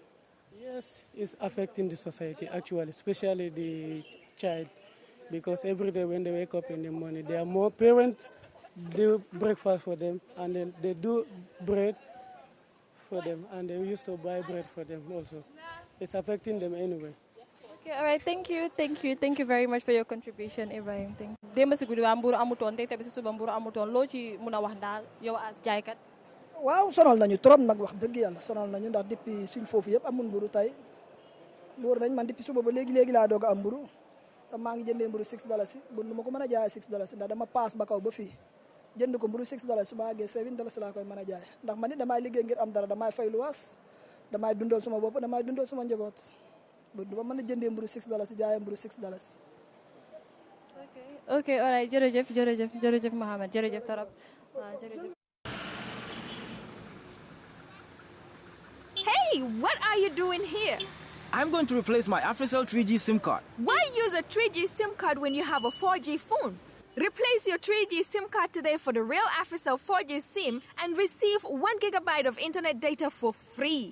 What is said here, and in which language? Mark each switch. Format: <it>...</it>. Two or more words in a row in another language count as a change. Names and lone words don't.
<en>Yes, it's affecting the society actually, especially the child, because every day when they wake up in the morning, there are more parents do breakfast for them, and then they do bread for them, and they used to buy bread for them also. It's affecting them anyway. Okay, all right, thank you very much for your contribution, Ibrahim. Thank you.</en> <wo>Démb si guddi waa mburu amutoon tey tamit si suba mburu amutoon loo ci mun a wax daal yow as jaaykat. waaw sonal nañu trop nag wax dëgg yàlla sonal nañu ndax depuis suñ foofu yëpp amul mburu tey mburu nañ man depuis suba ba léegi laa doog a am mburu te maa ngi jëndee mburu $6 bu nu ma ko mën a jaayee $6 ndax dama paas ba kaw ba fii jënd ko mburu $6 su ma àggee $7 laa koy mën a jaay ndax man it damay liggéey ngir am dara damay fay luwaas damay dundal suma bopp damay dundal suma njaboot du ma mën a jëndee mburu $6 jaayee mburu $6.</wo> <en>ok all right</en> <wo>jërëjëf Mohamed jërëjëf torop waaw jërëjëf.</wo> <en>Hey, what are you doing here? I'm going to replace my AfriCell 3G SIM card. Why use a 3G SIM card when you have a 4G phone? Replace your 3G SIM card today for the real AfriCell 4G SIM and receive 1 gigabyte of internet data for free.</en>